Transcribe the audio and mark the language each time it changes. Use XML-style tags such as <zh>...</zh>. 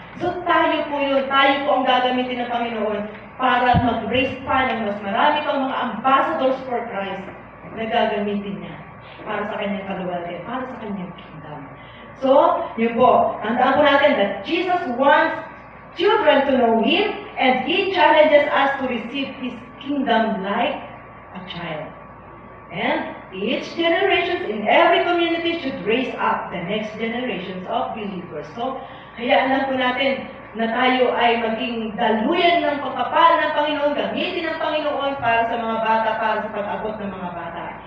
<tl>So tayo po ang gagamitin ng Panginoon para mag-raise pa ng mas marami pang mga ambassadors for Christ na gagamitin niya para sa kanyang kaluwalhatian, para sa kanyang kingdom. So, yun po, tandaan po natin</tl> <en>that Jesus wants children to know Him, and He challenges us to receive His kingdom like a child. And each generation in every community should raise up the next generations of believers.</en> <tl>So, hayaan lang po natin na tayo ay maging daluyan ng pagpapala ng Panginoon, gamitin ng Panginoon para sa mga bata, para sa pag-abot ng mga bata.</tl>